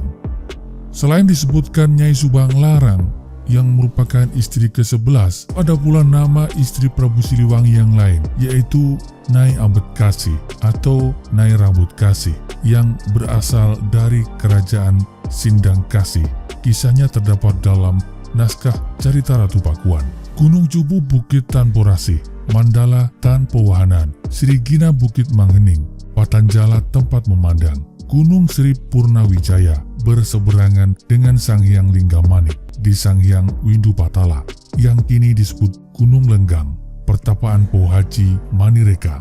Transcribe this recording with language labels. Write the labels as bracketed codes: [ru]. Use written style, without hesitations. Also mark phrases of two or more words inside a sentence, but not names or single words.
[id] Selain disebutkan Nyai Subang Larang yang merupakan istri ke-11, ada pula nama istri Prabu Siliwangi yang lain, yaitu Nyai Ambedkasi atau Nyai Rambut Kasih, yang berasal dari kerajaan Sindangkasih. Kisahnya terdapat dalam naskah Carita Ratu Pakuan. Gunung Cupu Bukit Tanporasih, Mandala Tanpa Wahanan, Sirigina Bukit Manghening, Patanjala Tempat Memandang, Gunung Sri Purnawijaya berseberangan dengan Sanghyang Linggamanik di Sanghyang Windupatala yang kini disebut Gunung Lenggang, Pertapaan Po Haji Manireka.